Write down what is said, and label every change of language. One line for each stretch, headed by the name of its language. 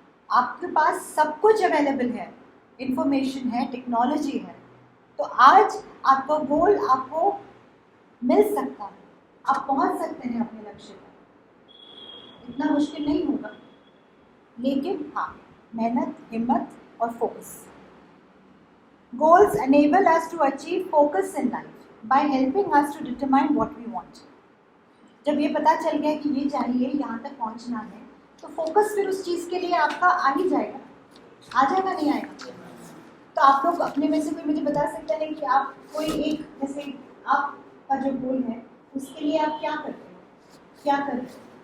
Hindi: आपके पास सब कुछ अवेलेबल है, इंफॉर्मेशन है, टेक्नोलॉजी है। तो आज आपका गोल आपको मिल सकता है, आप पहुंच सकते हैं अपने लक्ष्य तक। इतना मुश्किल नहीं होगा, लेकिन हाँ, मेहनत, हिम्मत और focus.
English: Goals enable us to achieve focus in life by helping us to determine what we want.
Hindi: जब ये पता चल गया कि ये चाहिए, यहाँ तक पहुँचना है, तो फोकस फिर उस चीज़ के लिए आपका आ ही जाएगा। आ जाएगा, नहीं आएगा? तो आप लोग अपने में से कोई मुझे बता सकते हैं कि आप कोई एक, जैसे आपका जो गोल है उसके लिए आप क्या करते हो, क्या करते हो?